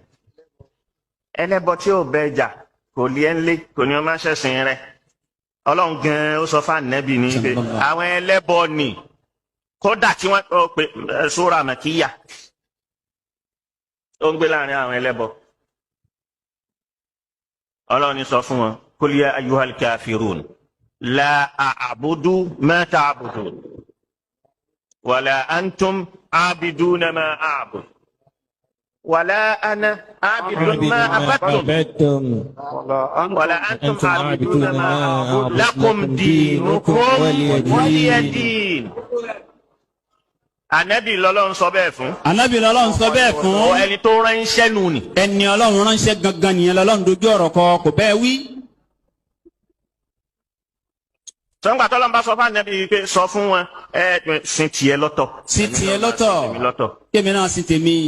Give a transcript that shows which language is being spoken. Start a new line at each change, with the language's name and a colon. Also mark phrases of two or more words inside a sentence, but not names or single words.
Yoruba: Ẹlẹ́bọ tí ò bẹ jà, kò lé ẹ́nlé, kò ní o má ṣẹ̀sìn rẹ̀. Ọlọ́run gan-an ó sọ fún Ànábì ní pé àwọn ẹlẹ́bọ ni kódà tí wọ́n pe Súra Màkíyà. Ó ń gbé láàrin àwọn ẹlẹ́bọ. Ọlọ́run sọ fún wọn,
Arabic: قل يا أيها الكافرون لا أعبد ما تعبدون ولا أنتم عابدون ما أعبد ولا أنا عابد ما عبدتم ولا أنتم عابدون ما أعبد لكم دينكم ولي دين.
Yoruba: Ànábì lọ́lọ́run sọ bẹ́ẹ̀ fún. Ànábì lọ́lọ́run sọ bẹ́ẹ̀ fún. Ẹni tó ránṣẹ́ nù ni. Ẹni Ọlọ́run ránṣẹ́ gangan nìyẹn lọ́lọ́run dojú ọ̀rọ̀ kò bẹ́ẹ̀ wí. Sọ́ngbà tọ́lọ́run bá sọ fún Ànábì pé sọ fún wọn sin tiẹ̀ lọ́tọ̀. Sin tiẹ̀ lọ́tọ̀. Kémi náà sin tèmi.